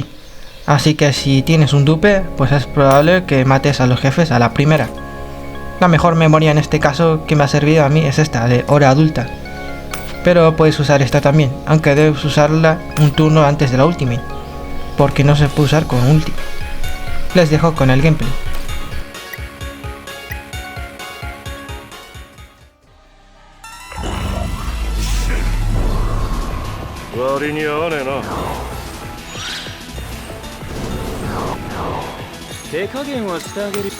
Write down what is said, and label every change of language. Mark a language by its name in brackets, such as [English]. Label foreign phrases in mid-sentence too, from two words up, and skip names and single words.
[Spanish] Así que si tienes un dupe, pues es probable que mates a los jefes a la primera. La mejor memoria en este caso que me ha servido a mí es esta, de hora adulta. Pero puedes usar esta también, aunque debes usarla un turno antes de la ultimate, porque no se puede usar con ulti. Les dejo con el gameplay. [Japanese] 割に合わねえな。手加減はしてあげる。